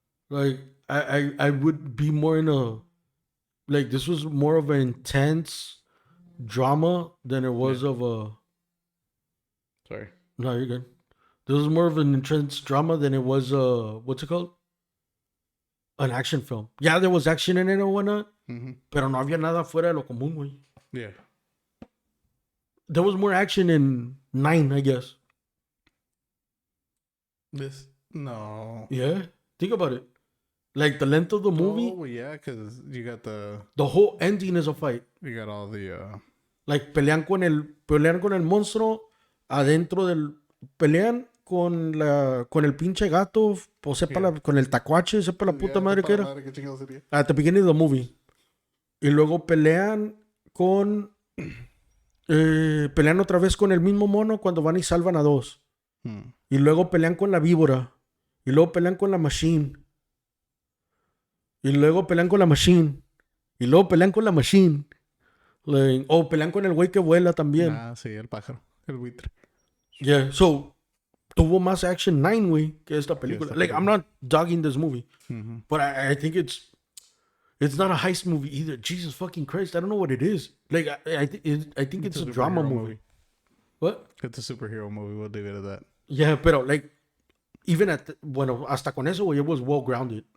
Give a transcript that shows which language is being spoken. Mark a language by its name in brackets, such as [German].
[English] Like, I would be more in a, like, this was more of an intense drama than it was of a. Sorry. No, you're good. This was more of an intense drama than it was what's it called? An action film. Yeah, there was action in it or whatnot, [Spanish] pero no había nada fuera de lo común, güey. [English] Yeah. There was more action in 9, I guess. No. Yeah, think about it. Like the length of the movie. Oh yeah, because you got the whole ending is a fight. you got all the [Spanish] Like pelean con el monstruo adentro del pelean con el pinche gato, o sepa con el tacuache, sepa la puta madre que era. [English] At the beginning of the movie. [Spanish] Y luego pelean con pelean otra vez con el mismo mono cuando van y salvan a 2. Y luego pelean con la víbora. Y luego pelean con la machine. Y luego pelean con la machine. Y luego pelean con la machine. Like, pelean con el güey que vuela también. Ah, sí, el pájaro. El buitre. Yeah, so tuvo más action 9, güey, que esta película. [English] Like, I'm not dogging this movie. But I think it's not a heist movie either. Jesus fucking Christ, I don't know what it is. Like, I think it's a drama movie. What? It's a superhero movie. We'll leave it at that. Yeah, pero like, even [Spanish] hasta con eso, güey, [English] it was well grounded.